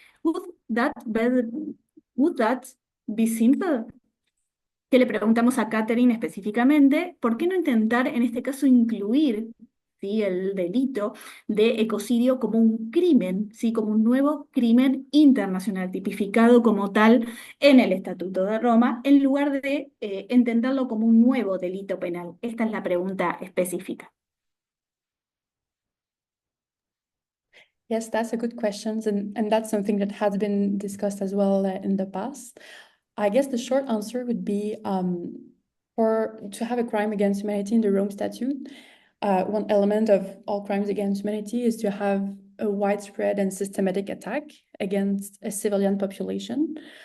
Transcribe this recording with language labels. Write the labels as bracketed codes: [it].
[en] Would that be, would that be simple? [es] Que le preguntamos a Catherine específicamente, ¿por qué no intentar en este caso incluir, ¿sí?, el delito de ecocidio como un crimen, ¿sí?, como un nuevo crimen internacional tipificado como tal en el Estatuto de Roma, en lugar de entenderlo como un nuevo delito penal? Esta es la pregunta específica. [en] Yes, that's a good question, and that's something that has been discussed as well in the past. I guess the short answer would be to have a crime against humanity in the Rome Statute, one element of all crimes against humanity is to have a widespread and systematic attack against a civilian population.